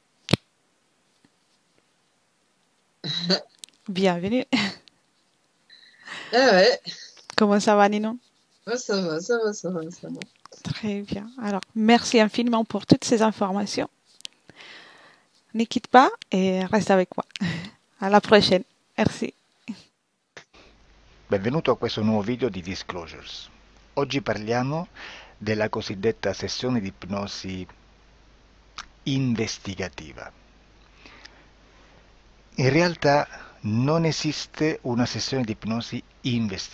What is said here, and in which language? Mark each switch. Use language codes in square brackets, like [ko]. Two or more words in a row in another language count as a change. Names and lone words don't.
[fr] Bienvenue. Ah ouais. Comment ça va, Ninon? Ouais, ça va, ça va, ça va, ça va. Très bien. Alors, merci infiniment pour toutes ces informations. Ne quitte pas et reste avec moi. À la prochaine. Merci. [it] Benvenuto a questo nuovo video di Disclosures. Oggi parliamo della cosiddetta sessione di ipnosi investigativa. In realtà non esiste una sessione di ipnosi investigativa.